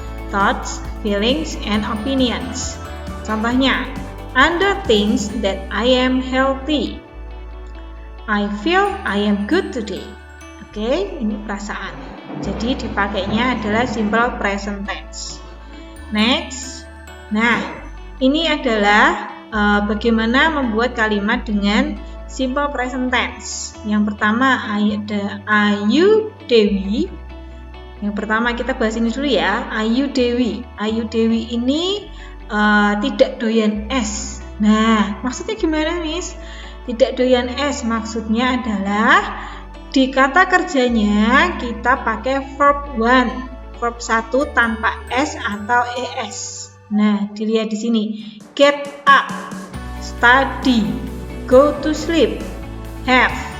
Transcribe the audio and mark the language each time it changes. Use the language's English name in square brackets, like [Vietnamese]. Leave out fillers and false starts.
[English] Thoughts, feelings, and opinions. [Indonesian] Contohnya, Anda [English] thinks that I am healthy. I feel I am good today. [Indonesian] Oke, ini perasaan. Jadi dipakainya adalah simple present tense. Next. Nah, ini adalah bagaimana membuat kalimat dengan simple present tense. Yang pertama ada Ayu Dewi. Yang pertama kita bahas ini dulu ya. Ayu Dewi. Ayu Dewi ini tidak doyan es. Nah, maksudnya gimana, Miss? Tidak doyan es maksudnya adalah di kata kerjanya kita pakai verb 1. Verb 1 tanpa s atau es. Nah, dilihat di sini. [English] Get up, study, go to sleep, have.